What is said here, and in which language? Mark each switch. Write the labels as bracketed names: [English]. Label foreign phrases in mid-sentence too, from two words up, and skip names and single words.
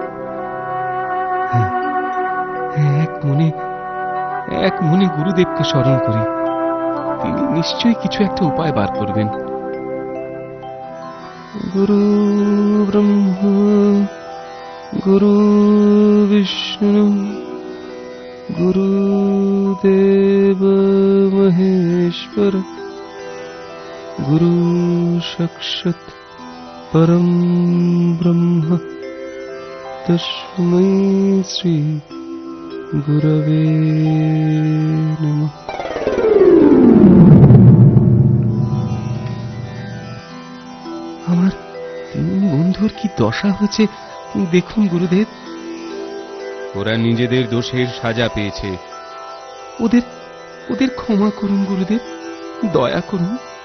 [Bangla] এক মনে গুরুদেবকে স্মরণ করি, তিনি নিশ্চয়ই কিছু একটা উপায় বার করবেন। [Sanskrit] গুরু ব্রহ্মা গুরু বিষ্ণু गुरुदेव महेश्वर गुरु साक्षात् परम ब्रह्म तस्मै श्री गुरवे नमः। [Bangla] আমার তিন বন্ধুর কি দশা হয়েছে দেখুন গুরুদেব। ওরা নিজেদের দোষের সাজা পেয়েছে। ওদের ওদের ক্ষমা করুন গুরুদেব, দয়া করুন।